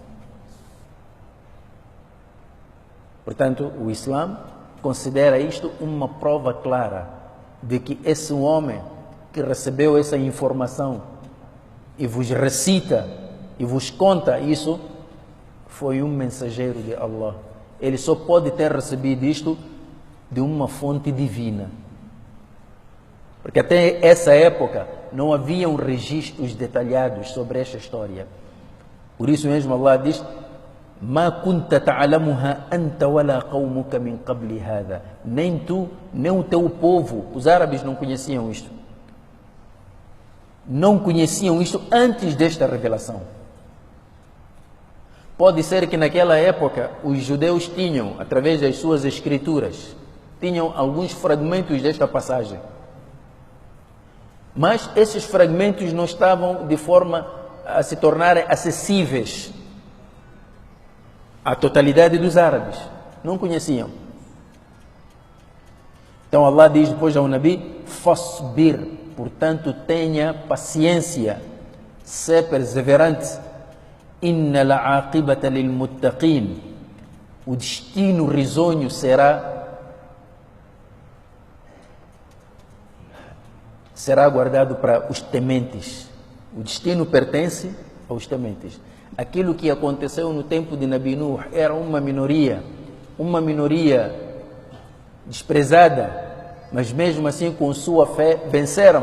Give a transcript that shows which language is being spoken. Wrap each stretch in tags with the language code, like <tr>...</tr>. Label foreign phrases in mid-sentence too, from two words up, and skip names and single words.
<pt>Portanto, o Islã considera isto uma prova clara de que esse homem que recebeu essa informação e vos recita e vos conta isso, foi um mensageiro de Allah. Ele só pode ter recebido isto de uma fonte divina. Porque até essa época não haviam registros detalhados sobre esta história. Por isso mesmo Allah diz:</pt> <ar>ما كنت تعلمها أنت ولا قومك من قبل هذا.</ar> <pt>Nem tu, nem o teu povo. Os árabes não conheciam isto. Não conheciam isto antes desta revelação. Pode ser que naquela época os judeus tinham, através das suas escrituras, tinham alguns fragmentos desta passagem. Mas esses fragmentos não estavam de forma a se tornarem acessíveis à totalidade dos árabes. Não conheciam. Então Allah diz depois ao Nabi: fasbir, portanto tenha paciência, ser perseverante.</pt> <ar>إن العاقبة للمتقين.</ar> <pt>O destino risonho será guardado para os tementes. O destino pertence aos tementes. Aquilo que aconteceu no tempo de Nabi Nuh era uma minoria desprezada, mas mesmo assim com sua fé venceram.</pt>